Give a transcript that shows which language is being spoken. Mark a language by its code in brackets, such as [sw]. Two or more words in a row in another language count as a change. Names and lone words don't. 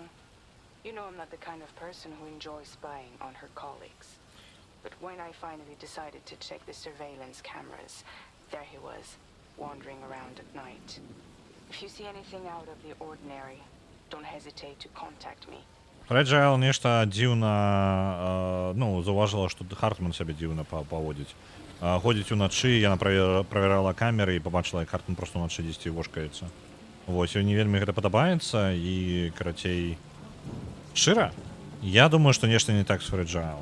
[en] You know I'm not the kind of person who enjoys spying on her colleagues. But when I finally decided to check the surveillance cameras, there he was, wandering around at night. If you see anything out of the ordinary, don't hesitate to contact me. [be] Фрэджайл нешта дзіўна, ну, заўважыла, што Хартман сябе дзіўна паводзіць. Ходзіць уначы, яна правярала камеры і пабачыла, як Хартман проста уначы дзесьці вошкаецца. Вось, ёй не вельмі гэта падабаецца і, карацей, шчыра, я думаю, што нешта не так з Фрэджайл.